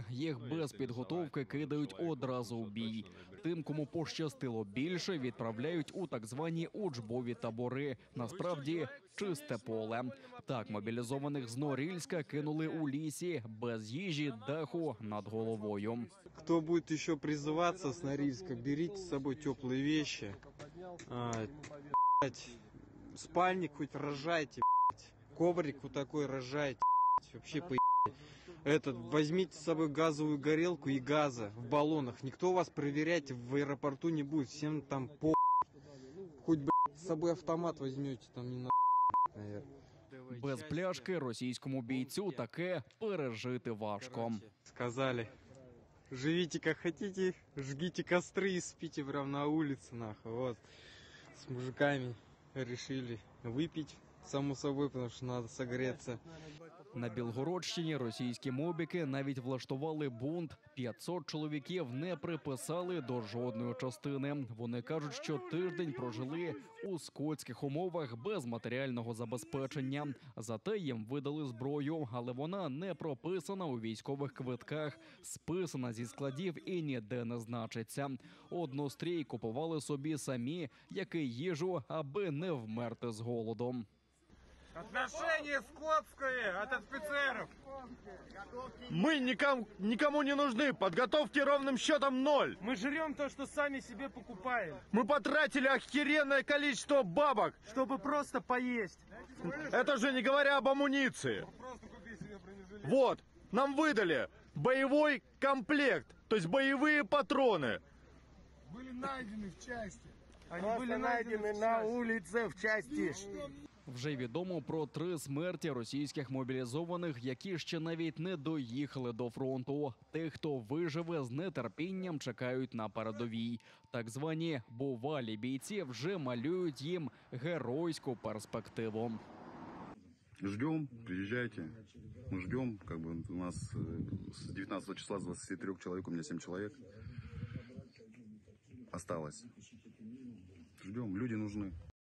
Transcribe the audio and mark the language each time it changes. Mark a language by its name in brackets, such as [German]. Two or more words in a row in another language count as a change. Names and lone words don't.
[Ukrainian] Їх без підготовки кидають одразу у бій. Тим, кому пощастило більше, відправляють у так звані учбові табори. Насправді, чисте поле. Так мобілізованих з Норильська кинули у лісі, без їжі, даху над головою. [Russian] Кто будет еще призываться с Норильска, берите с собой теплые вещи. Спальник хоть рожайте, коврик вот такой рожайте, вообще возьмите с собой газовую горелку и газа в баллонах. Никто вас проверять в аэропорту не будет, всем там Хоть, с собой автомат возьмете, там не надо, наверное. [Ukrainian] Без пляшки російському бійцю таке пережити важко. [Russian] Сказали, живите как хотите, жгите костры и спите прямо на улице, нахуй. Вот, с мужиками решили выпить, само собой, потому что надо согреться. [Ukrainian] На Білгородщині російські мобіки навіть влаштували бунт. 500 чоловіків не приписали до жодної частини. Вони кажуть, що тиждень прожили у скотських умовах без матеріального забезпечення. Зате їм видали зброю, але вона не прописана у військових квитках, списана зі складів і ніде не значиться. Однострій купували собі самі, як і їжу, аби не вмерти з голодом. [Russian] Отношение скотское от офицеров. Мы никому не нужны. Подготовки ровным счетом 0. Мы жрем то, что сами себе покупаем, Мы потратили охеренное количество бабок. чтобы просто поесть. Это же не говоря об амуниции. Вот, нам выдали боевой комплект, то есть боевые патроны. Были найдены в части. Они были найдены на улице в части. [Ukrainian] Вже відомо про 3 смерті російських мобілізованих, які ще навіть не доїхали до фронту. Тих, хто виживе, з нетерпінням чекають на передовій. Так звані бувалі бійці вже малюють їм геройську перспективу. [Russian] Ждем, приезжайте. Мы ждем, у нас с 19 числа, с 23 человек, у меня 7 человек осталось. Ждем, люди нужны.